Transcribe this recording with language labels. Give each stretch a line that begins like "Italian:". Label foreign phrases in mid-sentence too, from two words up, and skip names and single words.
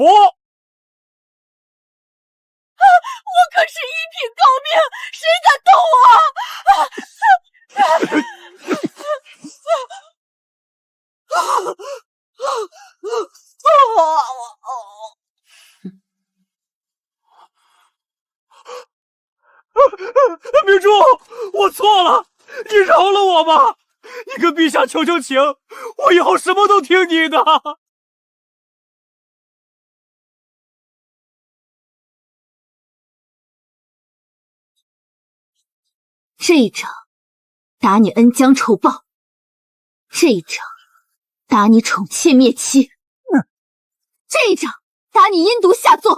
Chinese: 我可是一品诰命，谁敢动我？明珠，我錯了，你饒了我吧！你跟陛下求求情，我以後什麼都聽你的。這一掌打你恩將仇報，這一掌打你寵妾滅妻，這一掌打你陰毒下作。